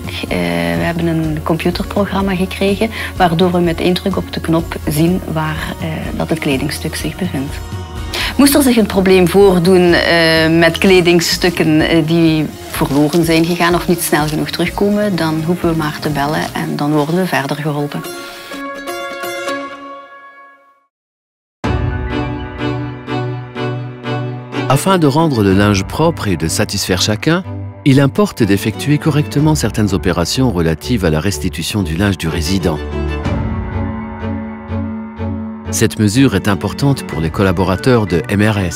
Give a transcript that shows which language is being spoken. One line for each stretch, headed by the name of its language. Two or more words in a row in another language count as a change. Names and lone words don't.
Dutch: We hebben een computerprogramma gekregen waardoor we met één druk op de knop zien waar dat het kledingstuk zich bevindt. Moest er zich een probleem voordoen met kledingstukken die verloren zijn gegaan of niet snel genoeg terugkomen, dan hoeven we maar te bellen en dan worden we verder geholpen.
French: Afin de rendre le linge propre et de satisfaire chacun, il importe d'effectuer correctement certaines opérations relatives à la restitution du linge du résident. Cette mesure est importante pour les collaborateurs de MRS.